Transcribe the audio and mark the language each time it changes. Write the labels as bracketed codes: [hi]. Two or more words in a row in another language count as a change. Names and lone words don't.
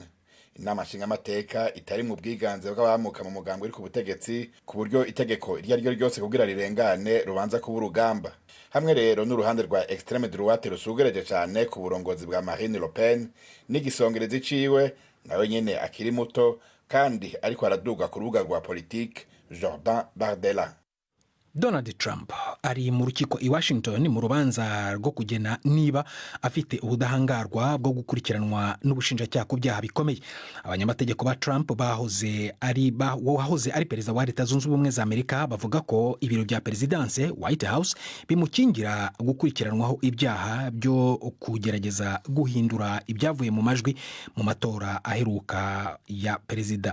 [rn] Inama nshingamateka itari mu bwiganze bw'abamuka mu mugambo uri ku butegetsi ku buryo itegeko iryo ari ryo ryose kugira rirengane rubanza kuba urugamba. Hamwe rero n'uruhande rwa [fr] extreme droite [rn] rusugereje cyane ku burongozi bwa Marine Le Pen n'igisongerezi ciwe nawe nyene akiri muto kandi ariko araduga ku rubuga rwa politique, Jordan Bardella. [rw] Donald Trump ari mu rukiko i Washington mu rubanza rwo kugena niba afite ubudahangarwa bwo gukurikiranwa n'ubushinjacyaha ku byaha bikomeye. Abanyamategeko ba Trump wahoze ari perezida wa Leta Zunze Ubumwe za Amerika bavuga ko ibiro bya Perezidanse White House bimukingira gukurikiranwaho ibyaha byo kugerageza guhindura ibyavuye mu majwi mu matora aheruka ya perezida.